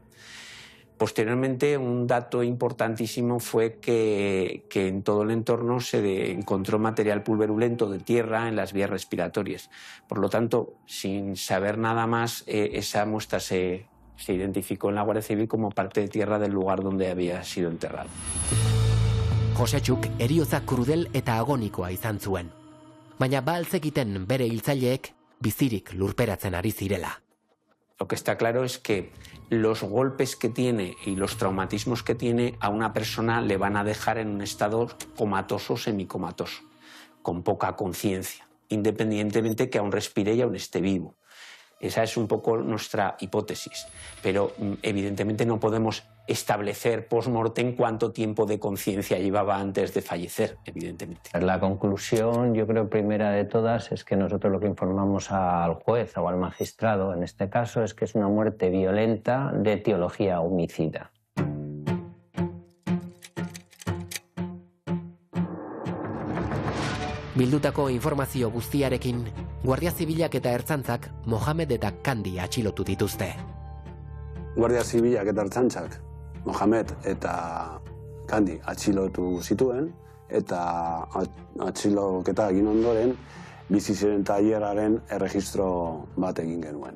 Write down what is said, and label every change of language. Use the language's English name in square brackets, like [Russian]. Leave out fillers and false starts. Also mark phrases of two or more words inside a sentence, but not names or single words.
[Spanish] Posteriormente, un dato importantísimo fue que en todo el entorno se encontró material pulverulento de tierra en las vías respiratorias. Por lo tanto, sin saber nada más, esa muestra se identificó en la Guardia Civil como parte de tierra del lugar donde había sido enterrado. [Basque] Josetxuk heriotza krudel eta agonikoa izan zuen. Baina ba altzekiten bere hiltzaileek bizirik lurperatzen ari zirela. [Spanish] Lo que está claro es que los golpes que tiene y los traumatismos que tiene a una persona le van a dejar en un estado comatoso o semicomatoso, con poca conciencia, independientemente que aún respire y aún esté vivo. Esa es un poco nuestra hipótesis, pero evidentemente no podemos establecer post-mortem cuánto tiempo de conciencia llevaba antes de fallecer, evidentemente. La conclusión, yo creo, primera de todas, es que nosotros lo que informamos al juez o al magistrado, en este caso, es que es una muerte violenta de etiología homicida. [Basque] Bildutako informazio guztiarekin, Guardia Zibilak eta Ertzaintzak Mohamed eta Kandi atxilotu dituzte. Guardia Zibilak eta Ertzaintzak Mohamed eta Kandi atxilotu zituen, eta atxiloketa egin ondoren bizi ziren tailerraren erregistro bat egin genuen.